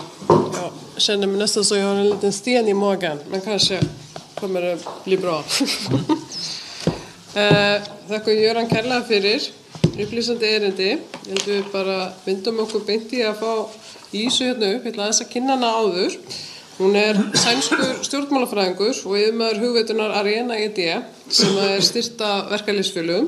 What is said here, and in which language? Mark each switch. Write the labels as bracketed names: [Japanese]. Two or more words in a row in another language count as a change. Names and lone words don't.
[Swedish] Jag känner mig nästan så jag har en liten sten i magen, men kanske kommer det bli bra. [Icelandic] Þakka Göran kærlega fyrir upplýsandi erindi. Ég held við bara bindum okkur beint í að fá Ísu hérna upp. Ég ætla aðeins að kynna hana áður. Hún sænskur stjórnmálafræðingur og yfirmaður hugveitunar Arena ED sem styrkt af verkalýðsfélögum.